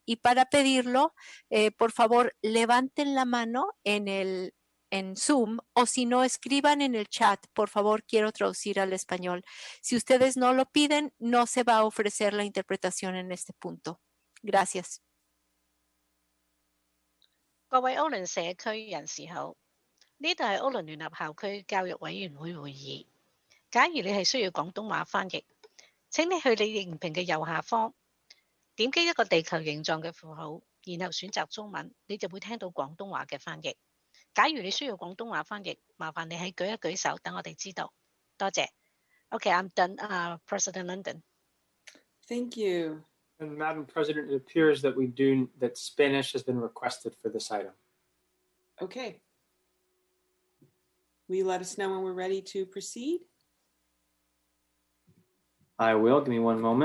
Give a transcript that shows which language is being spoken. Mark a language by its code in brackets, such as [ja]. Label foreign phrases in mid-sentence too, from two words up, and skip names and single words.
[es] Y para pedirlo, por favor, levanten la mano en Zoom, o si no, escriban en el chat, por favor, quiero traducir al español. Si ustedes no lo piden, no se va a ofrecer la interpretación en este punto. Gracias. [yue] 各位歐倫社區人士好，呢度係歐倫聯合校區教育委員會會議。假如你係需要廣東話翻譯，請你去你熒屏嘅右下方，點擊一個地球形狀嘅符號，然後選擇中文，你就會聽到廣東話嘅翻譯。假如你需要廣東話翻譯，麻煩你喺舉一舉手，等我哋知道。多謝。 [en] Okay, I'm done, President London. Thank you. And Madam President, it appears that that Spanish has been requested for this item. Okay. Will you let us know when we're ready to proceed? I will. Give me one moment.